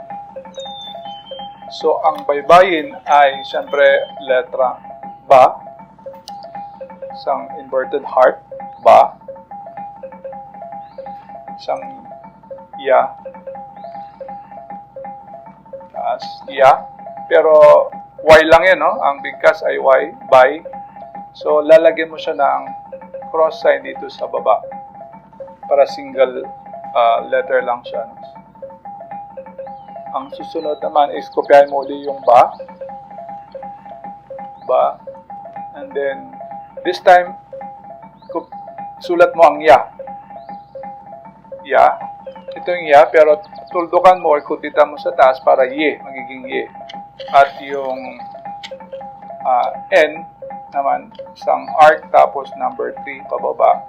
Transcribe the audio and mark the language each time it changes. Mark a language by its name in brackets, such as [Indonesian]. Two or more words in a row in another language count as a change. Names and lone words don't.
[Filipino] So, ang baybayin ay siyempre letra ba. Isang inverted heart, ba. Isang ya. Taas, ya. Pero, y lang yan, no? Ang bigkas ay y, bay. So, lalagyan mo siya ng [English] cross sign [Filipino] dito sa baba para [English] single letter [Filipino] lang siya. Ang susunod naman is kopyahin mo ulit yung ba, [English] and then this time [Filipino] sulat mo ang ya. Ito yung ya, pero tuldukan mo or kutitan mo sa taas para ye, magiging ye. At yung n naman, isang arc, tapos number 3 pababa.